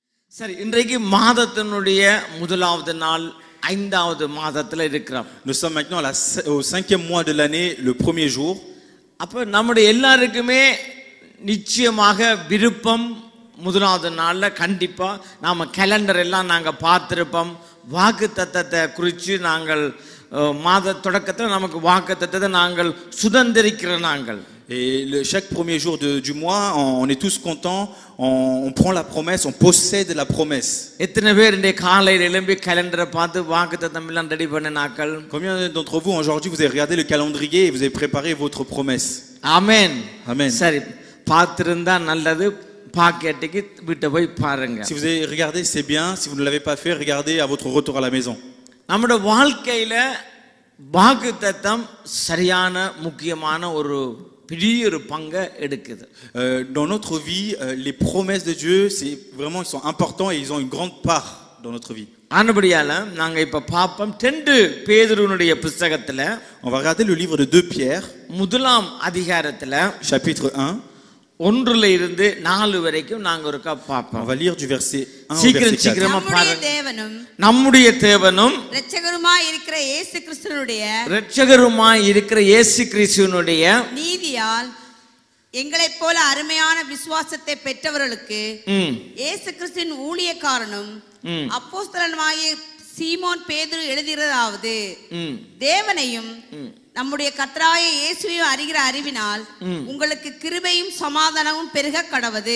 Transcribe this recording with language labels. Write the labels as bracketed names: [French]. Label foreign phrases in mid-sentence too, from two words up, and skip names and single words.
[Tamil] சரி, இன்றைக்கு மாதத்தினுடைய முதலாவது நாள், ஐந்தாவது மாதத்துல இருக்கிறோம். [French] Nous sommes maintenant au 5e mois de l'année, le premier jour. [Tamil] அப்ப நம்முடைய எல்லாருக்குமே நிச்சயமாக விருப்பம் முதலாவது நாள்ல கண்டிப்பா நாம கேலண்டர் எல்லாம் நாங்க பார்த்திருப்போம். வாக்குத்தத்தத்தை குறித்து நாங்கள் மாத தொடக்கத்தில் நமக்கு வாக்குத்தத்தத்தை நாங்கள் சுதந்திரிக்கிற நாங்கள். [French] Et chaque premier jour du mois, on est tous contents, on prend la promesse, on possède la promesse. [Tamil] எத்தனை பேர் இந்த காலையில எழும்பி கேலண்டரை பார்த்து வாக்குத்தத்தம் எல்லாம் ரெடி பண்ணினார்கள்? [French] Combien d'entre vous aujourd'hui vous avez regardé le calendrier et vous avez préparé votre promesse? [Tamil] ஆமென். [French] Amen. [Tamil] சரி, பார்த்திருந்தா நல்லது. பாக்கெட்டுக்கு விட்டு போய் பாருங்க. [French] Si vous avez regardé, c'est bien. Si vous ne l'avez pas fait, regardez à votre retour à la maison. [Tamil] நம்முடைய வாழ்க்கையில வாக்குத்தத்தம் சரியான முக்கியமான ஒரு பெரிய ஒரு பங்கை எடுக்குது. [French] Dans notre vie, les promesses de Dieu, c'est vraiment, ils sont importants et ils ont une grande part dans notre vie. [Tamil] ஆனபடியால நாங்க இப்ப பாப்போம் 2 பேதுருவினுடைய புத்தகத்துல, [French] On va regarder le livre de 2 Pierre, [Tamil] முதலாம் அதிகாரத்துல [French] chapitre 1. [Tamil] 1ல இருந்து 4 வரைக்கும் நாங்க ஒருக்கா [French] On [Tamil] பாப்போம். [French] va lire du verset 1 au [Tamil] சீக்கிரம் [French] verset 4. [Tamil] சீக்கிரமா பாருங்க. நம்முடைய நம்முடைய தேவனும் தேவனும் இரட்சகருமாய் இருக்கிற இயேசு கிறிஸ்துவினுடைய இரட்சகருமாய் இருக்கிற இயேசு கிறிஸ்துவினுடைய நீதியால் எங்களைப் போல அருமையான விசுவாசத்தை பெற்றவர்களுக்கு இயேசு கிறிஸ்துவின் ஊழியக்காரனும் அப்போஸ்தலனுமாகிய சீமோன் பேதுரு எழுதுகிறதாவது, தேவனையும் நம்முடைய கர்த்தராகிய இயேசுவையும் அறிகிற அறிவினால் உங்களுக்கு கிருபையும் சமாதானமும் பெருக கடவது.